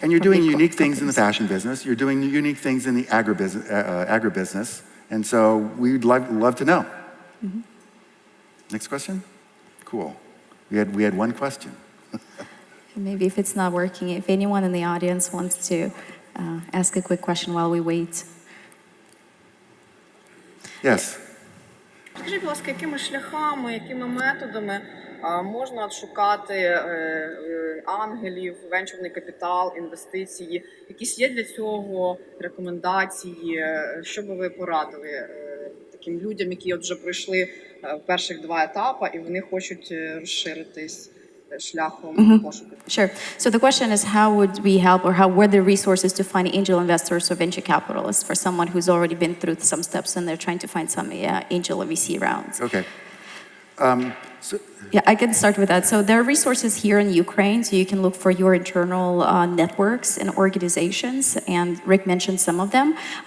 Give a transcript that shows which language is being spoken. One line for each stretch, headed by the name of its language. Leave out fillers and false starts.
English: And you're doing unique things in the fashion business. You're doing unique things in the agribusiness, and so we'd love to know. Next question. Cool. We had one question. Maybe if it's not working, if anyone in the audience wants to ask a quick question while we wait. Yes.
Ukrainian: Скажіть, будь ласка, якими шляхами, якими методами можна шукати ангелів, венчурний капітал, інвестиції? Якісь є для цього рекомендації? Що би ви порадили таким людям, які от вже пройшли перших 2 етапи і вони хочуть розширитись шляхом пошуку?
English: Sure. So the question is, how would we help, or how were the resources to find angel investors or venture capitalists for someone who's already been through some steps and they're trying to find some angel or VC rounds? Okay. Yeah, I can start with that. So there are resources here in Ukraine, so you can look for your internal networks and organizations, and Rick mentioned some of them.